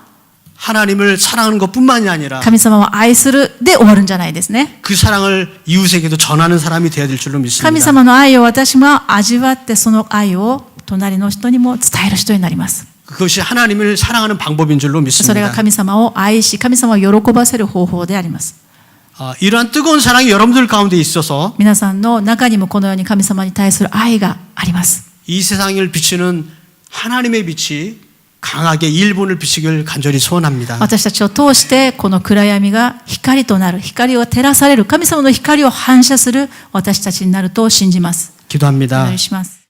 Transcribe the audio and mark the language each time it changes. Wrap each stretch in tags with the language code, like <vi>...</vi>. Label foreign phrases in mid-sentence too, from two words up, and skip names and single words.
<ko>하나님을 사랑하는 것뿐만이 아니라</ko> <ja>神様を愛するで終わるんじゃないですね。</ja> <ko>그 사랑을 이웃에게도 전하는 사람이 되어야 될 줄로</ko> <ja>神</ja> <ko>믿습니다.</ko> <ja>様の愛を私も味わってその愛を隣の人にも伝える人になります。</ja> <ko>그것이 하나님을 사랑하는 방법인 줄로</ko> <ja>それが</ja> <ko>믿습니다.</ko> <ja>神様を愛し神様を喜ばせる方法であります。</ja> <ko>이러한 뜨거운 사랑이 여러분들 가운데 있어서</ko> <ja>皆さんの中にもこのように神様に対する愛があります。</ja> <ko>이 세상을 비추는 하나님의 빛이 강하게 일본을 비추길 간절히 소원합니다.</ko> <ja>私たちを通してこの暗闇が光となる、光を照らされる、神様の光を反射する私たちになると信じます。お</ja> <ko>기도합니다.</ko> <ja>祈りします。</ja>